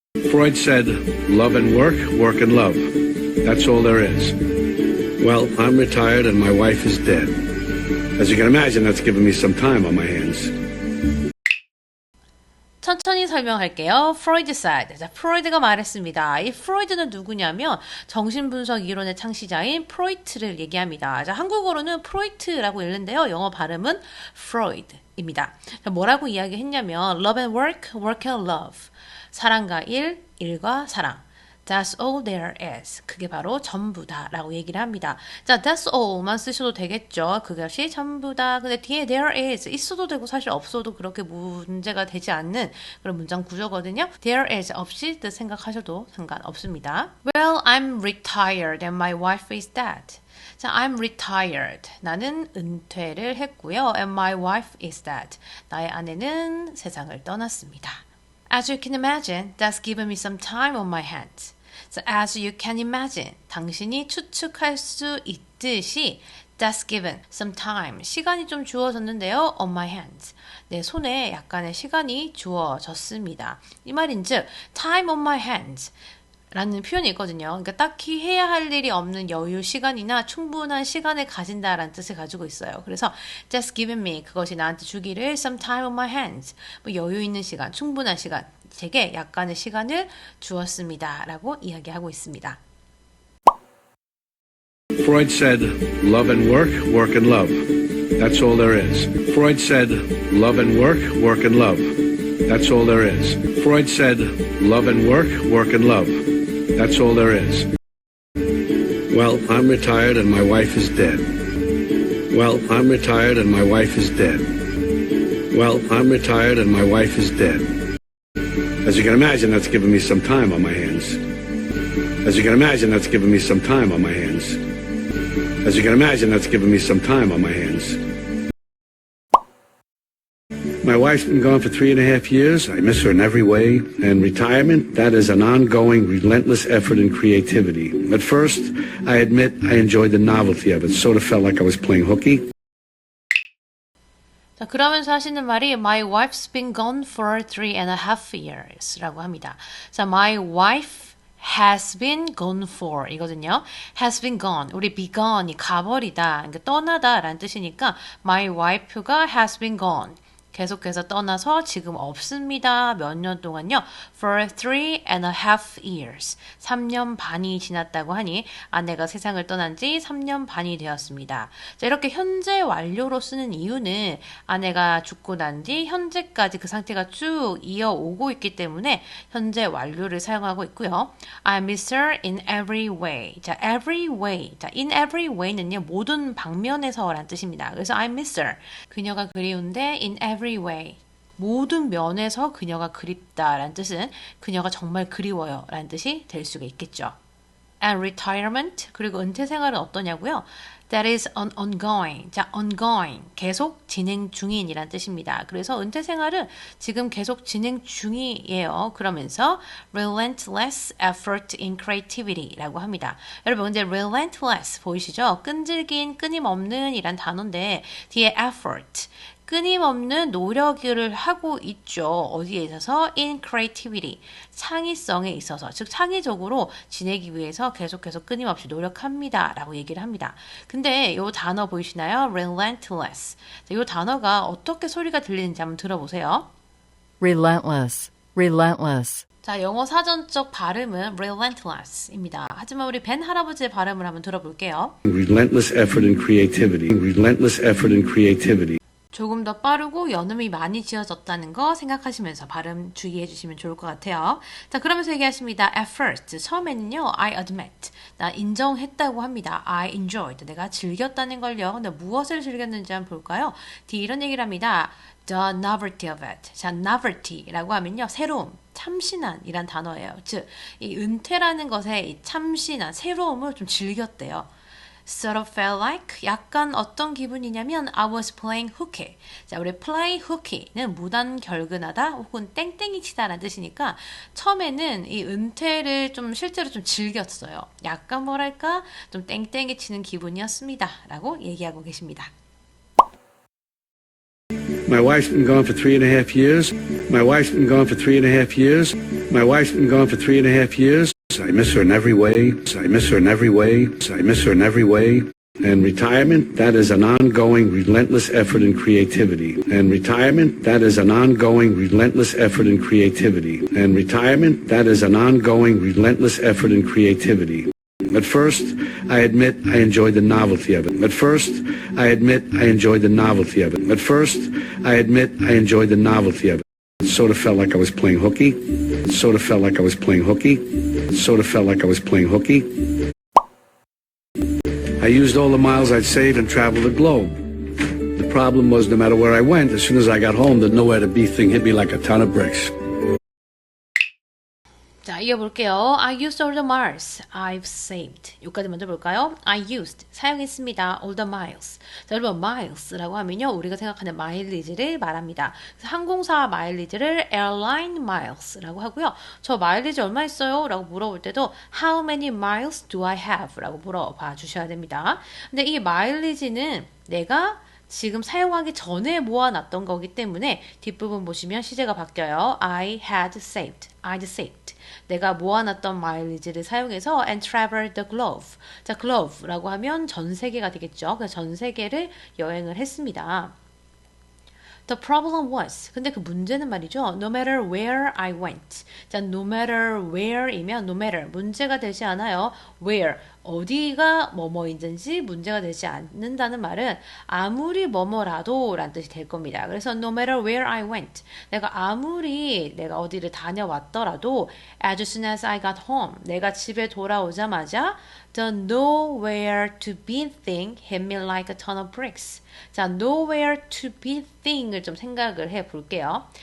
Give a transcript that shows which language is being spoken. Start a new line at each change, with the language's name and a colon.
English: Freud said, love and work, work and love. That's all there is. Well, I'm retired and my wife is dead. As you can imagine, that's given me some time on my hands.
Korean: 천천히 설명할게요.
English: Freud said.
Korean: 자, 프로이드가 말했습니다. 이 프로이드는 누구냐면 정신분석 이론의 창시자인 프로이트를 얘기합니다. 자, 한국어로는 프로이트라고 읽는데요. 영어 발음은 Freud입니다. 자, 뭐라고 이야기했냐면
English: love and work, work and love.
Korean: 사랑과 일, 일과 사랑.
English: That's all there is.
Korean: 그게 바로 전부다 라고 얘기를 합니다. 자,
English: that's all
Korean: 만 쓰셔도 되겠죠. 그것이 전부다. 근데 뒤에
English: there is
Korean: 있어도 되고 사실 없어도 그렇게 문제가 되지 않는 그런 문장 구조거든요.
English: There is
Korean: 없이 뜻 생각하셔도 상관없습니다.
English: Well, I'm retired and my wife is dead.
Korean: 자,
English: I'm retired.
Korean: 나는 은퇴를 했고요.
English: And my wife is dead.
Korean: 나의 아내는 세상을 떠났습니다.
English: As you can imagine, that's given me some time on my hands. So as you can imagine,
Korean: 당신이 추측할 수 있듯이
English: that's given some time,
Korean: 시간이 좀 주어졌는데요.
English: on my hands,
Korean: 내 손에 약간의 시간이 주어졌습니다. 이 말인즉
English: time on my hands
Korean: 라는 표현이 있거든요. 그러니까 딱히 해야 할 일이 없는 여유 시간이나 충분한 시간을 가진다라는 뜻을 가지고 있어요. 그래서
English: just given me,
Korean: 그것이 나한테 주기를
English: some time on my hands,
Korean: 뭐 여유 있는 시간, 충분한 시간, 제게 약간의 시간을 주었습니다 라고 이야기하고 있습니다.
English: Freud said, love and work, work and love. That's all there is. Freud said, love and work, work and love. That's all there is. Freud said, love and work, work and love. That's all there is. Well, I'm retired and my wife is dead. Well, I'm retired and my wife is dead. Well, I'm retired and my wife is dead. As you can imagine, that's given me some time on my hands. As you can imagine, that's given me some time on my hands. As you can imagine, that's given me some time on my hands. My wife's been gone for 3.5 years. I miss her in every way. And retirement, that is an ongoing, relentless effort in creativity. At first, I admit I enjoyed the novelty of it. Sort of felt like I was playing hooky.
Korean: 자, 그러면서 하시는 말이
English: My wife's been gone for 3.5 years
Korean: 라고 합니다.
English: 자, My wife has been gone for
Korean: 이거든요.
English: has been gone.
Korean: 우리 be gone이 가버리다, 그러니까 떠나다 라는 뜻이니까 My wife가
English: has been gone.
Korean: 계속해서 떠나서 지금 없습니다. 몇 년 동안요?
English: For 3.5 years.
Korean: 3년 반이 지났다고 하니 아내가 세상을 떠난 지 3년 반이 되었습니다. 자, 이렇게 현재 완료로 쓰는 이유는 아내가 죽고 난 뒤 현재까지 그 상태가 쭉 이어오고 있기 때문에 현재 완료를 사용하고 있고요.
English: I miss her in every way. 자, every way.
Korean: 자, in every way는요, 모든 방면에서 라는 뜻입니다. 그래서
English: I miss her.
Korean: 그녀가 그리운데
English: in every way.
Korean: 모든 면에서 그녀가 그립다라는 뜻은 그녀가 정말 그리워요 라는 뜻이 될 수가 있겠죠.
English: And retirement,
Korean: 그리고 은퇴 생활은 어떠냐고요?
English: That is an ongoing. 자, ongoing.
Korean: 계속 진행 중인이란 뜻입니다. 그래서 은퇴 생활은 지금 계속 진행 중이에요. 그러면서
English: relentless effort in creativity
Korean: 라고 합니다. 여러분, 근데 relentless 보이시죠? 끈질긴, 끊임없는 이란 단어인데 뒤에 effort. 끊임없는 노력을 하고 있죠. 어디에 있어서?
English: In creativity.
Korean: 창의성에 있어서. 즉 창의적으로 지내기 위해서 계속해서 끊임없이 노력합니다. 라고 얘기를 합니다. 근데 이 단어 보이시나요?
English: relentless.
Korean: 이 단어가 어떻게 소리가 들리는지 한번 들어보세요.
English: relentless, relentless.
Korean: 자, 영어 사전적 발음은 relentless입니다. 하지만 우리 벤 할아버지의 발음을 한번 들어볼게요.
English: Relentless effort in creativity. Relentless effort in creativity.
Korean: 조금 더 빠르고 연음이 많이 지어졌다는 거 생각하시면서 발음 주의해 주시면 좋을 것 같아요. 자, 그러면서 얘기하십니다.
English: At first,
Korean: 처음에는요,
English: I admit,
Korean: 나 인정했다고 합니다.
English: I enjoyed,
Korean: 내가 즐겼다는 걸요. 근데 무엇을 즐겼는지 한번 볼까요? 뒤 이런 얘기를 합니다.
English: The novelty of it.
Korean: 자, novelty라고 하면요, 새로움, 참신한이란 단어예요. 즉, 이 은퇴라는 것의 이 참신한, 새로움을 좀 즐겼대요.
English: Sort of felt like,
Korean: 약간 어떤 기분이냐면
English: I was playing hooky.
Korean: 자, 우리
English: play hooky
Korean: 는 무단 결근하다 혹은 땡땡이 치다라는 뜻이니까 처음에는 이 은퇴를 좀 실제로 좀 즐겼어요. 약간 뭐랄까 좀 땡땡이 치는 기분이었습니다 라고 얘기하고 계십니다.
English: My wife's been gone for 3.5 years. My wife's been gone for 3.5 years. My wife's been gone for 3.5 years. I miss her in every way. I miss her in every way. I miss her in every way. And retirement, that is an ongoing, relentless effort in creativity. And retirement, that is an ongoing, relentless effort in creativity. And retirement, that is an ongoing, relentless effort in creativity. At first, I admit I enjoyed the novelty of it. At first, I admit I enjoyed the novelty of it. At first, I admit I enjoyed the novelty of it. It sort of felt like I was playing hooky. It sort of felt like I was playing hooky. It sort of felt like I was playing hooky. I used all the miles I'd saved and traveled the globe. The problem was no matter where I went, as soon as I got home, the nowhere to be thing hit me like a ton of bricks.
Korean: 자, 이어볼게요.
English: I used all the miles I've saved.
Korean: 여기까지 먼저 볼까요?
English: I used,
Korean: 사용했습니다.
English: all the miles.
Korean: 자, 여러분, miles라고 하면요, 우리가 생각하는 마일리지를 말합니다. 그래서 항공사 마일리지를 airline miles라고 하고요. 저 마일리지 얼마 있어요? 라고 물어볼 때도
English: how many miles do I have?
Korean: 라고 물어봐 주셔야 됩니다. 근데 이 마일리지는 내가 지금 사용하기 전에 모아놨던 거기 때문에 뒷부분 보시면 시제가 바뀌어요.
English: I had saved. I'd saved.
Korean: 내가 모아놨던 마일리지를 사용해서
English: and traveled the globe.
Korean: 자, globe라고 하면 전 세계가 되겠죠. 그래서 전 세계를 여행을 했습니다.
English: The problem was.
Korean: 근데 그 문제는 말이죠.
English: No matter where I went. 자, no matter where이면 no matter.
Korean: 문제가 되지 않아요. Where. 어디가 뭐뭐인지 문제가 되지 않는다는 말은 아무리 뭐뭐라도 라는 뜻이 될 겁니다.
English: 그래서 no matter where I went.
Korean: 내가 어디를 다녀왔더라도
English: as soon as I got home.
Korean: 내가 집에 돌아오자마자
English: the nowhere to be thing hit me like a ton of bricks.
Korean: 자,
English: nowhere to be thing
Korean: 을 좀 생각을 해 볼게요.